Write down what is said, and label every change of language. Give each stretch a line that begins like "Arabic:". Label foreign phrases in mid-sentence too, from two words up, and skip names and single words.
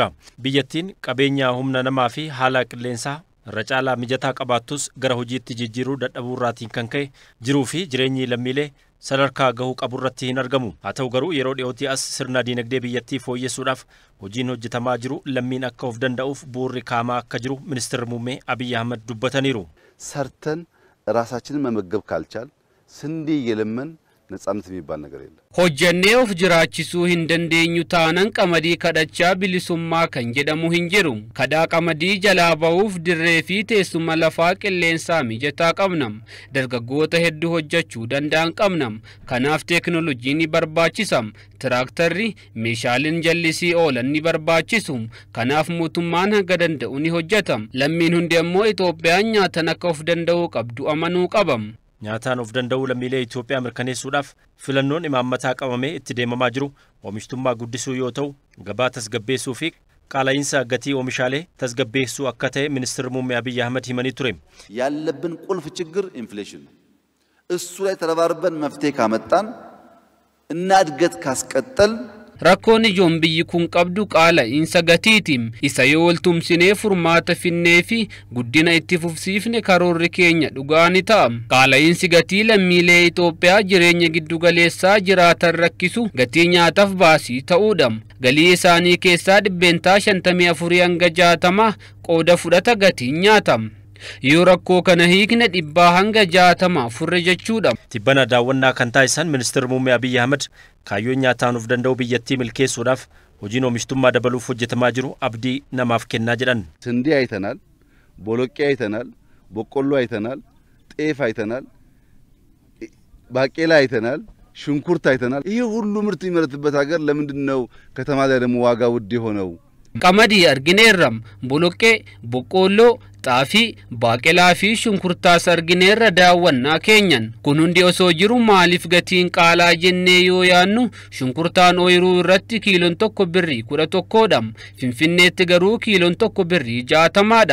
Oromo: Biyyattiin qabeenya humna namaa fi haala qilleensaa irra caalaa mijataa qabaattus gara hojiitti jijjiiruu dadhabuurraatiin kan ka'e jiruu fi jireenyi lammiilee sadarkaa gahuu qaburratti hin argamu. Haa ta'u garuu yeroo dhiyootii as sirna dinagdee biyyattii fooyyessuudhaaf hojiin hojjetamaa jiru lammiin akka of danda'uuf bu'uurri kaa'amaa akka jiru ministeerri muummee Abiy Ahmed dubbataniiru.
Amharic: ሰርተን ራሳችንን መመገብ ካልቻል ስንዴ እየለመን ነጻነት የሚባል ነገር የለም።
Oromo: hojjannee of jiraachisuu hin dandeenyu taanan qamadii kadhachaa bilisummaa kan jedhamu hin jiru. Kadhaa qamadii jalaa ba'uuf dirree fi teessuma lafaa qilleensaa mijataa qabnam. Dargaggoota hedduu hojjechuu danda'an qabnam. Kanaaf teekinooloojiin ni barbaachisam. Tiraaktarri meeshaaleen jallisii oolan ni barbaachisu. Kanaaf mootummaan hanga danda'u ni hojjetam. Lammiin hundi ammoo Itoophiyaan nyaatan akka of danda'uu qabdu amanuu qabam. Nyaataan of danda'uu lammiilee Itoophiyaa mirkaneessuudhaaf filannoon imaammataa qabamee itti deemamaa jiru oomishtummaa guddisuu yoo ta'u gabaa tasgabbeessuu fi qaala'insa gatii oomishaalee tasgabbeessuu akka ta'e ministeerri muummee Abiy Ahmed himanii ture.
Amharic: ያለብን ቁልፍ ችግር ኢንፍሌሽን ነው። እሱ ላይ ተረባርበን መፍትሄ ካመጣን እና እድገት ካስቀጠል
Oromo: Rakkoon ijoon biyyi kun qabdu qaala'insa gatiitiin isa yoo waltumsinee furmaata finnee fi guddina itti fufsiifne karoorri keenya dhugaa ni ta'a. Qaala'insi gatii lammiilee Itoophiyaa jireenya giddugaleessaa jiraatan rakkisu gatii nyaataaf baasii ta'uudha. Galii isaanii keessaa dhibbeentaa 54 hanga 60 qooda fudhata gatii nyaatam. Yoo rakkoo kana hiikne dhibbaa hanga 60 furre jechuudha. Tibbana daawwannaa kan taasisan ministeerri muummee Abiy Ahmed kaayyoon nyaataan of danda'u biyyattii milkeessuudhaaf hojiin oomishtummaa dabaluuf hojjetamaa jiru abdii namaaf kennaa jedhan.
Amharic: ስንዴ አይተናል፣ ቦሎቄ አይተናል፣ በቆሎ አይተናል፣ ጤፍ አይተናል፣ ባቄላ አይተናል፣ ሽንኩርት አይተናል። ይሄ ሁሉ ምርት የሚመረትበት ሀገር ለምንድነው ከተማ ላይ ደግሞ ዋጋ ውድ የሆነው?
Oromo: Qamadii argineerram, boloqqee, boqqoolloo, xaafii, baaqelaa fi shunkurtaas argineerra daawwannaa keenyan. Kun hundi osoo jiru maaliif gatiin qaalaa jennee yoo yaannu shunkurtaan ooyiruu irratti kiiloon tokko birrii 11dha. Finfinneetti garuu kiiloon tokko birrii 60dha.